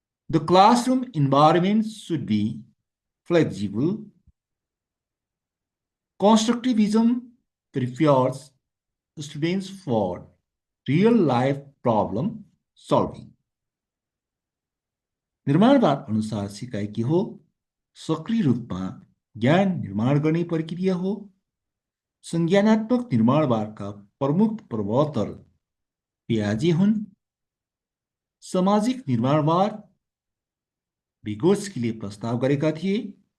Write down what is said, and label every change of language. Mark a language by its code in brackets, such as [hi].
[en] The classroom environment should be flexible. Constructivism prefers students for real life problem solving. [ne] निर्माणवाद अनुसार सिकाइ के हो? सक्रिय रूपमा ज्ञान निर्माण गर्ने प्रक्रिया हो। संज्ञानात्मक निर्माणवादका प्रमुख प्रवर्तक पियाजे हुन्। सामाजिक निर्माणवाद भिगोट्स्कीले प्रस्ताव गरेका थिए।